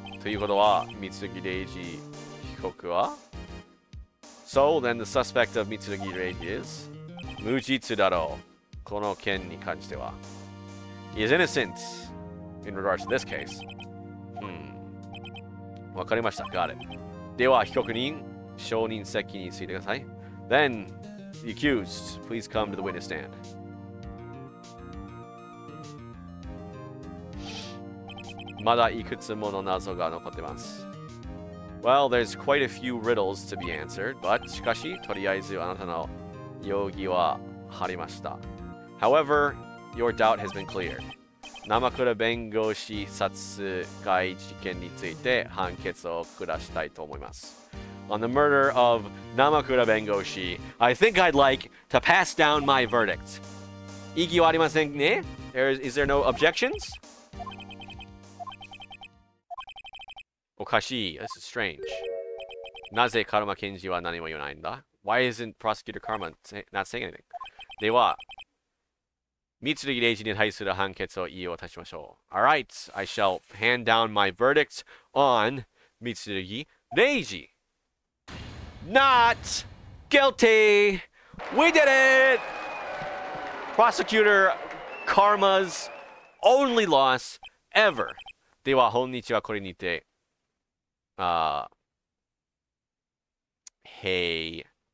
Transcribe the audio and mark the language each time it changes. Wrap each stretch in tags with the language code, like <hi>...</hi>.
<ja>ということは、Mitsurugi Reiji hikoku wa?</ja> <en>So then the suspect of Mitsurugi Reiji is</en> <ja>Mujitsu daro. Kono ken ni kanjite wa.</ja> <en>He is innocent in regards to this case.</en> <ja>わかりました。</ja> <en>Got it.</en> <ja>では、被告人、証人席についてください。</ja> <en>Then, the accused, please come to the witness stand.</en> <ja>まだいくつもの謎が残ってます。</ja> <en>Well, there's quite a few riddles to be answered, but</en> <ja>しかし、とりあえずあなたの容疑は晴れました。</ja> <en>However, your doubt has been cleared.</en> <ja>生倉弁護士殺害事件について判決を下したいと思います。</ja> <en>On the murder of Namakura Bengoshi, I think I'd like to pass down my verdict.</en> <ja>異議はありませんね?</ja> <en>Is there no objections?</en> <ja>おかしい.</ja> <en>This is strange.</en> <ja>なぜカルマ検事は何も言わないんだ?</ja> <en>Why isn't Prosecutor Karma not saying anything?</en> <ja>では、Mitsurugi Reijiに対する判決を言い渡しましょう。</ja> <en>Alright, I shall hand down my verdict on Mitsurugi Reiji. Not guilty! We did it! Prosecutor Karma's only loss ever.</en> <ja>では、本日はこれにて、</ja> <en>Hey.</en>